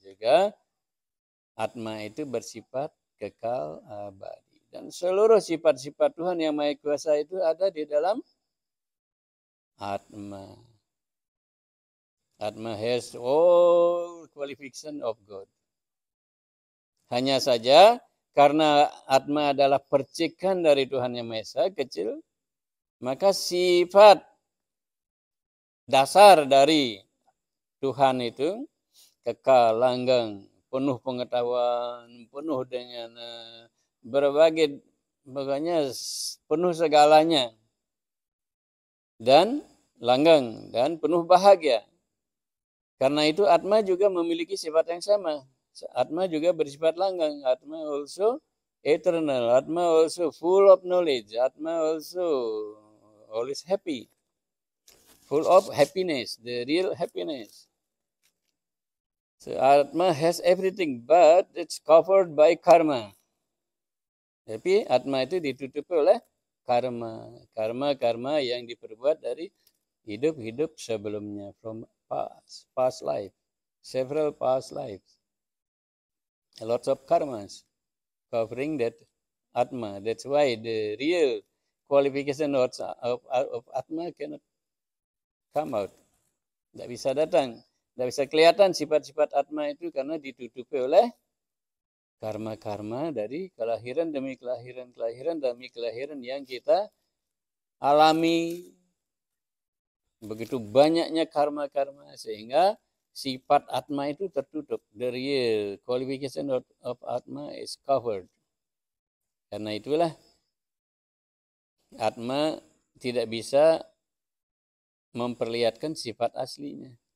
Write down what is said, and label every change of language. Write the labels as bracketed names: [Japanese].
[Indonesian] Juga Atma itu bersifat kekal abadi. Dan seluruh sifat-sifat Tuhan yang Maha Kuasa itu ada di dalam Atma. [English] Atma has all qualification of God. [Indonesian] Hanya saja karena Atma adalah percikan dari Tuhan yang Maha Esa, kecil, maka sifat dasar dari Tuhan itu kekal, langgeng, penuh pengetahuan, penuh dengan berbagai, pokoknya penuh segalanya, dan langgeng, dan penuh bahagia. Karena itu Atma juga memiliki sifat yang sama. Atma juga bersifat langgeng. [English] Atma also eternal. Atma also full of knowledge. Atma also always happy. Full of happiness, the real happiness. So Atma has everything, but it's covered by karma. [Indonesian] Tapi Atma itu ditutupi oleh karma. Karma yang diperbuat dari hidup-hidup sebelumnya. [English] From past life. Several past lives. A lot of karmas covering that Atma. That's why the real qualification of Atma cannot come out. [Indonesian] Tidak bisa datang. Tidak bisa kelihatan sifat-sifat Atma itu karena ditutupi oleh karma-karma dari kelahiran demi kelahiran yang kita alami Begitu banyaknya karma-karma sehingga sifat Atma itu tertutup. [English] The real qualification of Atma is covered. [Indonesian] Karena itulah Atma tidak bisa memperlihatkan sifat aslinya.